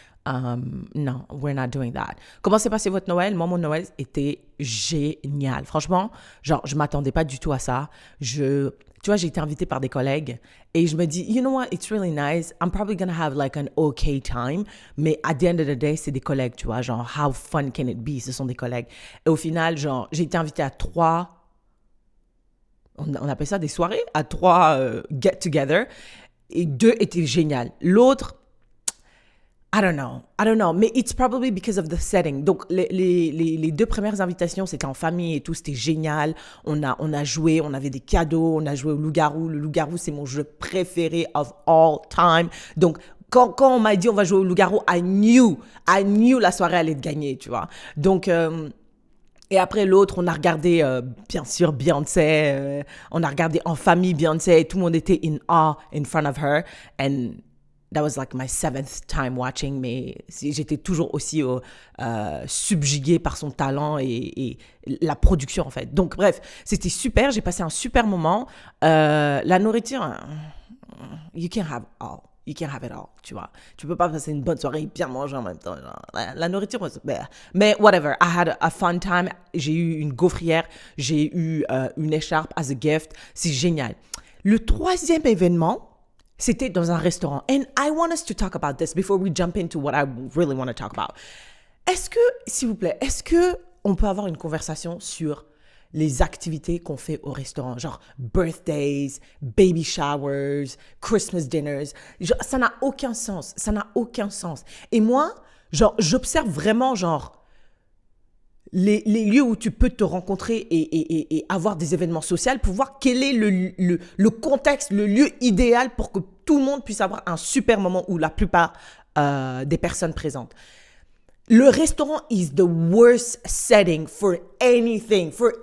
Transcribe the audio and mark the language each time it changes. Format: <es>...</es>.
<en>Non, we're not doing that.</en> <fr>Comment s'est passé votre Noël? Moi, mon Noël était génial. Franchement, genre, je m'attendais pas du tout à ça. Tu vois, j'ai été invitée par des collègues et je me dis,</fr> <en>you know what, it's really nice.</en> <fr>I'm probably gonna have like an okay time. Mais</fr> <en>at the end of the day,</en> <fr>c'est des collègues, tu vois. Genre,</fr> <en>how fun can it be?</en> <fr>Ce sont des collègues. Et au final, genre, j'ai été invitée à 3, on appelle ça des soirées, à 3 get-together. Et 2 étaient géniales.</fr> <en>L'autre, I don't know, mais it's probably because of the setting.</en> <fr>Donc, les 2 premières invitations, c'était en famille et tout, c'était génial. On a joué, on avait des cadeaux, on a joué au loup-garou. Le loup-garou, c'est mon jeu préféré</fr> <en>of all time.</en> <fr>Donc, quand on m'a dit on va jouer au loup-garou,</fr> <en>I knew</en> <fr>la soirée allait être gagnée, tu vois. Donc, et après l'autre, on a regardé, bien sûr, Beyoncé. On a regardé en famille Beyoncé et tout le monde était</fr> <en>in awe in front of her. And that was like my 7th time watching,</en> <fr>mais j'étais toujours aussi subjuguée par son talent et la production, en fait. Donc, bref, c'était super. J'ai passé un super moment. La nourriture,</fr> <en>you can't have it all,</en> <fr>tu vois. Tu peux pas passer une bonne soirée et bien manger en même temps. Genre. La nourriture, mais</fr> <en>whatever. I had a fun time.</en> <fr>J'ai eu une gaufrière. J'ai eu une écharpe</fr> <en>as a gift.</en> <fr>C'est génial. Le 3e événement, c'était dans un restaurant.</fr> <en>And I want us to talk about this before we jump into what I really want to talk about.</en> <fr>S'il vous plaît, est-ce que on peut avoir une conversation sur les activités qu'on fait au restaurant?</fr> <en>Genre birthdays, baby showers, Christmas dinners.</en> <fr>Genre, ça n'a aucun sens. Et moi, genre, j'observe vraiment, genre, les lieux où tu peux te rencontrer et avoir des événements sociaux pour voir quel est le contexte, le lieu idéal pour que tout le monde puisse avoir un super moment ou la plupart des personnes présentes.</fr> <en>Le restaurant is the worst setting for anything.</en>